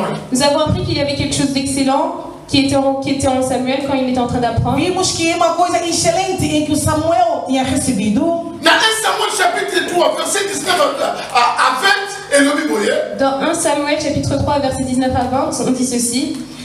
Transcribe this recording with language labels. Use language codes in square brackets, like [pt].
[fr] Nous avons appris qu'il y avait quelque chose d'excellent qui était en Samuel quand il était en train d'apprendre. [pt] Vimos que é uma coisa excelente em que o Samuel tinha recebido. [fr] Dans 1 Samuel chapitre 3, verset 19 à 20, et le Bible. Dans 1 Samuel chapitre 3, verset 19 à 20, on dit ceci.